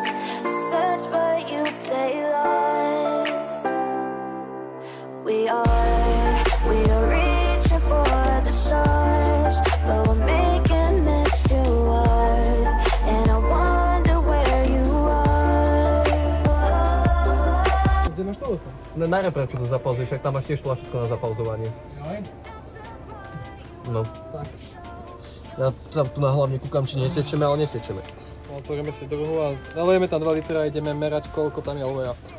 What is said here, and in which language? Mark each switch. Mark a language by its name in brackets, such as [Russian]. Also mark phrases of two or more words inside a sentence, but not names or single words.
[English] Search but you stay lost. We are reaching for the stars, but we're making this too hard. And I wonder where [Slovak] Na repráčku to zapauzuješ, však tam máš tiež tlačítko na zapauzovanie. No. Tak. Ja sa tu na hlavne kúkam, či netečeme, ale netečeme. Otvoríme si druhú a nalejeme tam 2 litre a ideme merať, koľko tam je oleja.